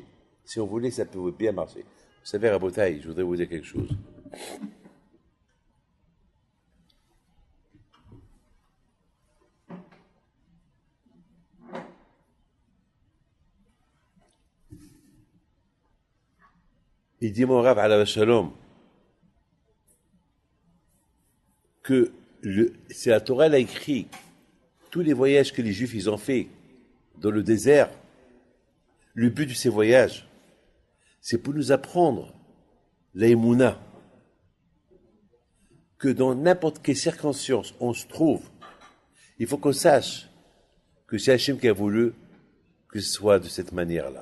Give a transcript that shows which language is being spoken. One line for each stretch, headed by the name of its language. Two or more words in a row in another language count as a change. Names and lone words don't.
French: Si on voulait, ça pouvait bien marcher. Vous savez, Rabotaï, je voudrais vous dire quelque chose. Il dit, mon Rav,
Hebrew: עליו השלום,
French: que c'est la Torah, elle a écrit tous les voyages que les Juifs ils ont fait dans le désert. Le but de ces voyages, c'est pour nous apprendre l'aïmouna, que dans n'importe quelle circonstance on se trouve, il faut qu'on sache que c'est Hachem qui a voulu que ce soit de cette manière-là.